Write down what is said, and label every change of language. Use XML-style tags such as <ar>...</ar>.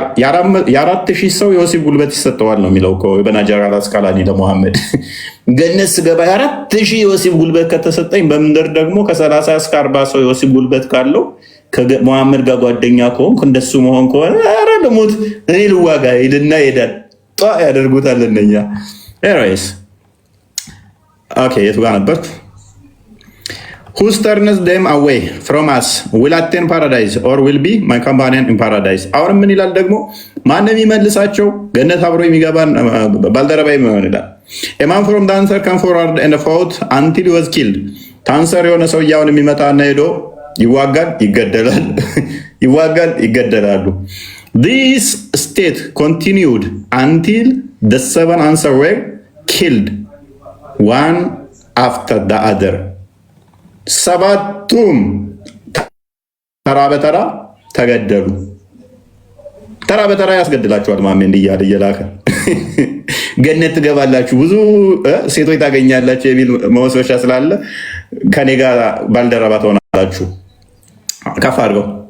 <am>4000 ሰው የወሲብ ጉልበት ይሰጠዋል ነው የሚለው በናጀር አልአስቃላኒ ለመሐመድ። ገነት ስገባ 4000 የወሲብ ጉልበት ከተሰጠኝ በምድር ደግሞ ከ30 እስከ 40 ሰው የወሲብ ጉልበት ካለው ከመሐመድ ጋር ጓደኛ ከሆንኩ እንደሱ መሆን ከሆነ ኧረ ልሙት እኔ ልዋጋ ሄድና ሄዳል ያደርጉታል እነኛ። ኤኒዌይስ ኦኬ የቱ ጋር ነበር?</am> <en>who turns them away from us will attain paradise or will be my companion in paradise.</en> <am>አሁን ምን ይላል ደግሞ? ማንም ይመልሳቸው ገነት አብሮ የሚገባን ባልደረባ ይሆናል ይላል።</am> <en>a man from the answer came forward and fought until he was killed.</en> <am>ታንሰር የሆነ ሰው ያውን የሚመጣና ሄዶ ይዋጋል፣ ይገደላል፣ ይዋጋል፣ ይገደላሉ።</am> <en>this state continued until the 7 answer were killed one after the other.</en> <am>7ቱም ተራ በተራ ተገደሉ። ተራ በተራ ያስገድላችኋል ማሜ እንዲያለ እየላከ ገነት ትገባላችሁ ብዙ ሴቶች ታገኛላችሁ የሚል መወስወሻ ስላለ ከኔ ጋር ባልደረባ ትሆናላችሁ። ከፍ አድርገው</am>